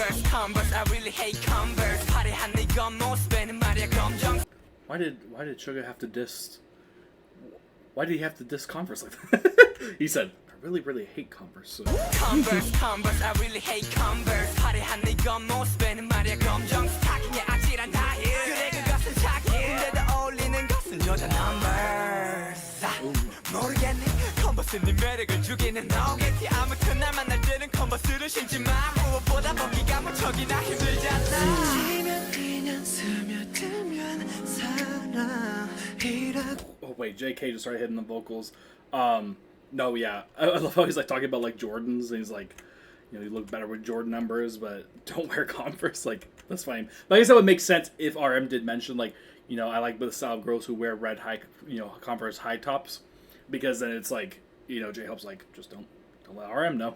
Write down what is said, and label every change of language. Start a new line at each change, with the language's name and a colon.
English: Converse, I really hate Converse.
Korean: 화려한 네 겉모습에는 말이야 검정.
English: Why did Suga have to diss? Why did he have to diss Converse like that? He said, I really hate Converse. So. Converse, I really hate Converse.
Korean: 화려한 네 겉모습에는 말이야 검정. 스타킹에 아찔한 다힐. 그래 그것은 착해. 근데도 어울리는 것은 여자 Converse. 모르겠니? 컨버스 네 매력을 주기는 너겠지. 아무튼 날 만날 때는 컨버스를 신지 마. 무엇보다 벗기가 무척이나 힘들잖아. 지면 그냥 스며들면 사랑이라고.
English: Oh wait, JK just started hitting the vocals. No, yeah, I love how he's like talking about like Jordans, and he's like, you know, you look better with Jordan numbers, but don't wear Converse. Like that's fine. But I guess that would make sense if RM did mention like, you know, I like the style of girls who wear red high, you know, Converse high tops, because then it's like, you know, J-Hope's like, just don't let RM know.